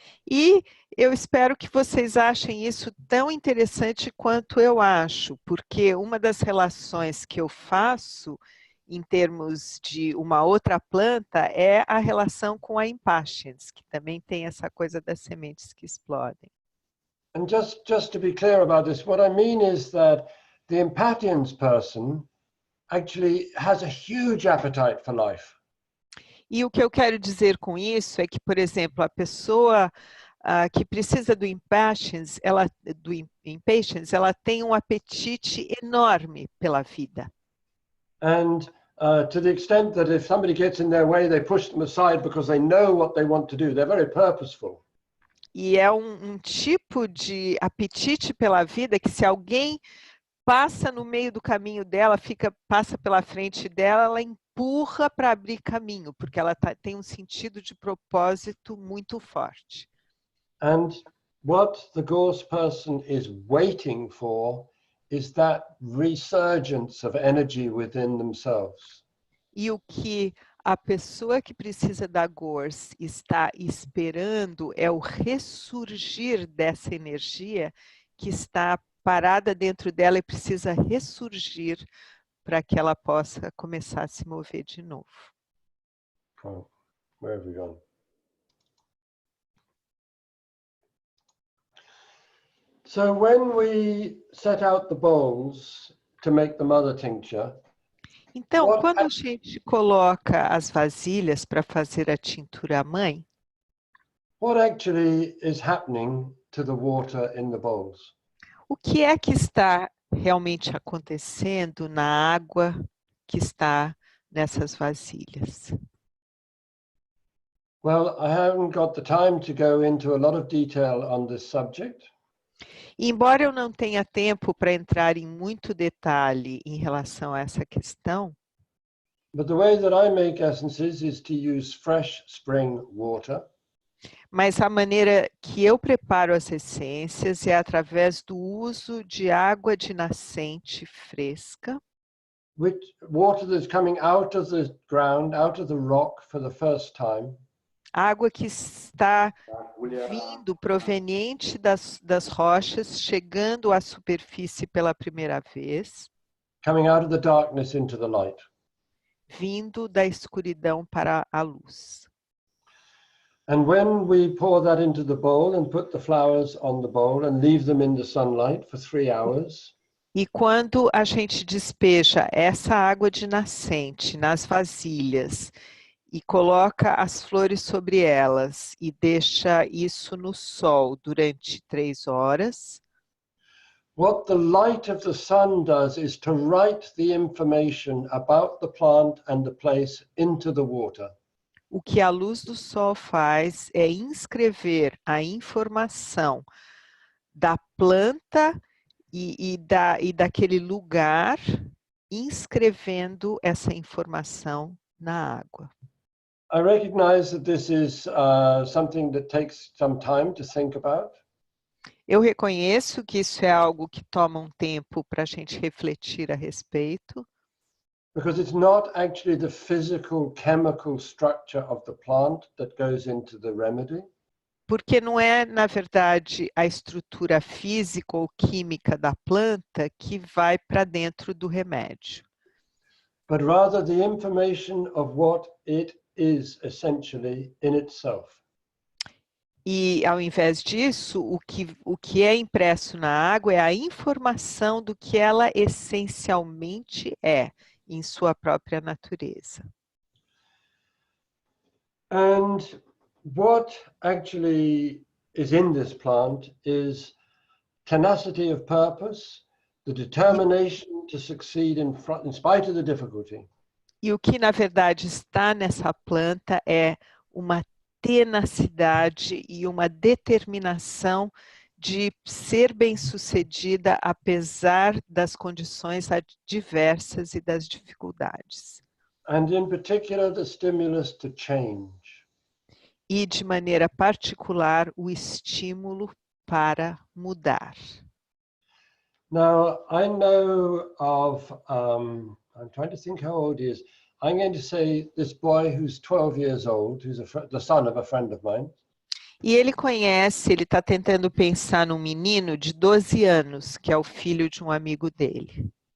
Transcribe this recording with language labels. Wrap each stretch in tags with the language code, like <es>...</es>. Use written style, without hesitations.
<pt>E eu espero que vocês achem isso tão interessante quanto eu acho, porque uma das relações que eu faço em termos de uma outra planta é a relação com a impatiens, que também tem essa coisa das sementes que explodem.</pt> <en>And just to be clear about this, what I mean is that the impatiens person actually has a huge appetite for life.</en> <pt>E o que eu quero dizer com isso é que, por exemplo, a pessoa que precisa do impatiens, ela tem um apetite enorme pela vida.</pt> <en>And to the extent that if somebody gets in their way, they push them aside because they know what they want to do. They're very purposeful.</en> <pt>E é um tipo de apetite pela vida que se alguém passa no meio do caminho dela, passa pela frente dela, ela empurra para abrir caminho, porque ela tem um sentido de propósito muito forte.</pt> <en>And what the gorse person is waiting for is that resurgence of energy within themselves.</en> <pt>E o que a pessoa que precisa da gorse está esperando é o ressurgir dessa energia que está parada dentro dela e precisa ressurgir para que ela possa começar a se mover de novo.</pt> <en>Oh, where have we gone? So when we set out the bowls to make the mother tincture,</en> <pt>Então, quando a gente coloca as vasilhas para fazer a tintura mãe,</pt> <en>what actually is happening to the water in the bowls?</en> <pt>o que é que está realmente acontecendo na água que está nessas vasilhas?</pt> <en>Well, I haven't got the time to go into a lot of detail on this subject.</en> <pt>Embora eu não tenha tempo para entrar em muito detalhe em relação a essa questão,</pt> <en>But the way that I make essences is to use fresh spring water.</en> <pt>mas a maneira que eu preparo as essências é através do uso de água de nascente fresca,</pt> <en>Which water that's coming out of the ground, out of the rock for the first time.</en> <pt>água que está vindo proveniente das rochas, chegando à superfície pela primeira vez,</pt> <en>Coming out of the darkness into the light.</en> <pt>vindo da escuridão para a luz.</pt> <en>And when we pour that into the bowl and put the flowers on the bowl and leave them in the sunlight for 3 hours.</en> <pt>E quando a gente despeja essa água de nascente nas vasilhas e coloca as flores sobre elas e deixa isso no sol durante 3 horas,</pt> <en>What the light of the sun does is to write the information about the plant and the place into the water.</en> <pt>o que a luz do sol faz é inscrever a informação da planta e daquele lugar, inscrevendo essa informação na água.</pt> <en>I recognize that this is something that takes some time to think about.</en> <pt>Eu reconheço que isso é algo que toma um tempo para a gente refletir a respeito.</pt> <en>Because it's not actually the physical chemical structure of the plant that goes into the remedy.</en> <pt>Porque não é, na verdade, a estrutura física ou química da planta que vai para dentro do remédio.</pt> <en>But rather the information of what it is essentially in itself.</en> <pt>E, ao invés disso, o que é impresso na água é a informação do que ela essencialmente é, em sua própria natureza.</pt> <en>And what actually is in this plant is tenacity of purpose, the determination to succeed in spite of the difficulty.</en> <pt>E o que, na verdade, está nessa planta é uma tenacidade e uma determinação de ser bem-sucedida apesar das condições adversas e das dificuldades.</pt> <en>And in particular, the stimulus to change.</en> <pt>E, de maneira particular, o estímulo para mudar.</pt> <en>Now, I know of, I'm trying to think how old he is. I'm going to say this boy who's 12 years old, who's the son of a friend of mine.</en> <pt>E ele está tentando pensar num menino de 12 anos, que é o filho de um amigo dele.</pt>